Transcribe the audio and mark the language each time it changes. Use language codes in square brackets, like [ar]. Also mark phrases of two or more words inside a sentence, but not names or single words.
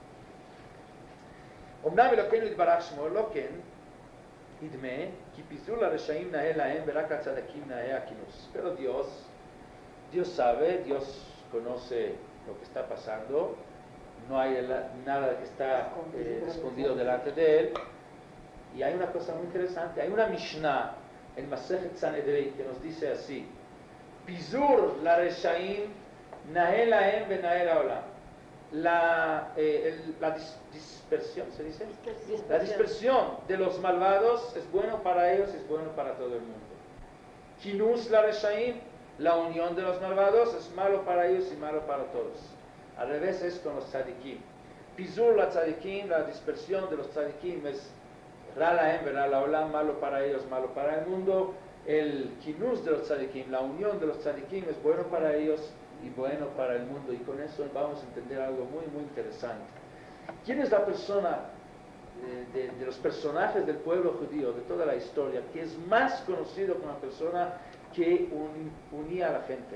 [es] Pero Dios sabe, Dios conoce lo que está pasando, no hay nada que está escondido delante de él. Y hay una cosa muy interesante, hay una Mishnah en Masechet Sanedrin que nos dice así: [he] פיזור לרשעים נאה להם ונאה לעולם. [es] La dispersión, ¿se dice? La dispersión de los malvados es bueno para ellos, es bueno para todo el mundo. [he] כינוס לרשעים, [es] la unión de los malvados, es malo para ellos y malo para todos. Al revés es con los tzadikim. [he] פיזור לצדיקים, [es] la dispersión de los tzadikim es [he] רע להם ונאה לעולם, [es] malo para ellos, malo para el mundo. El kinus de los tzadikim, la unión de los tzadikim es bueno para ellos y bueno para el mundo, y con eso vamos a entender algo muy muy interesante. ¿Quién es la persona de los personajes del pueblo judío, de toda la historia, que es más conocido como la persona que unía a la gente?